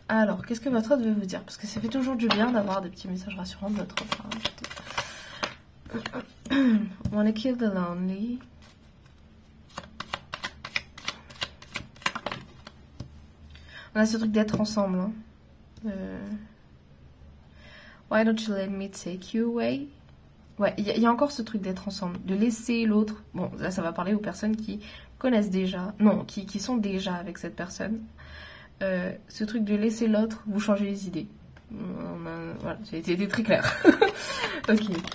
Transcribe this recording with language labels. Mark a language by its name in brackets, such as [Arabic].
[French] Alors, qu'est-ce que votre hôte veut vous dire? Parce que ça fait toujours du bien d'avoir des petits messages rassurants de votre hôte. [English] Wanna kill the lonely. [French] On a ce truc d'être ensemble. Hein. [English] Why don't you let me take you away? [French] Ouais, il y a encore ce truc d'être ensemble, de laisser l'autre. Bon, là, ça va parler aux personnes qui connaissent déjà, non, qui sont déjà avec cette personne. Ce truc de laisser l'autre vous changer les idées. Voilà, j'ai été très claire. Ok.